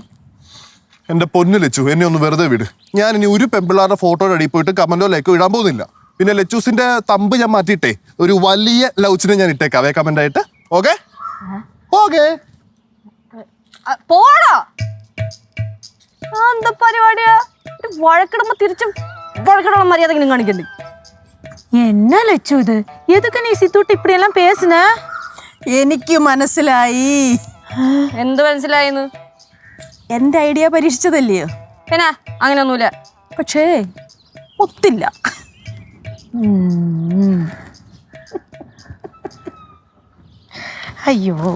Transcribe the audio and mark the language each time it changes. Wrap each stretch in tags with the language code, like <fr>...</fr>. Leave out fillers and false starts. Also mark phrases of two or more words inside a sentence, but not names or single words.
<ml>എന്റെ പൊന്നു ലച്ചു, എന്നെ ഒന്ന് വെറുതെ വിട്. ഞാൻ ഇനി ഒരു പെമ്പിള്ളാരുടെ ഫോട്ടോയുടെ അടിയിൽ പോയിട്ട് കമന്റോ ലൈക്കോ ഇടാൻ പോകുന്നില്ല. പിന്നെ ലച്ചൂസിന്റെ തമ്പ് ഞാൻ മാറ്റിയിട്ടേ ഒരു വലിയ ലൗച്ചിനെ ഞാൻ ഇട്ടേക്കാവേ കമന്റ് ആയിട്ട്. ഓക്കെ ഓക്കെ പോടാ. എന്താ പരിപാടിയാ? വഴക്കിടുമ്പോ തിരിച്ചും വഴക്കിടുള്ള മര്യാദ കാണിക്കണ്ടേ?</ml> <ta>என்ன லட்சு இது? எதுக்கு நீ சித்தூட்டு இப்படி எல்லாம் பேசுன?</ta> <ml>എനിക്ക് മനസ്സിലായി. എന്ത് മനസ്സിലായിന്ന്? എന്റെ ഐഡിയ പരീക്ഷിച്ചതല്ലയോ? പിന്നെ അങ്ങനെയൊന്നുമില്ല. പക്ഷേ ഒത്തില്ല.</ml> <ta>ஐயோ,</ta>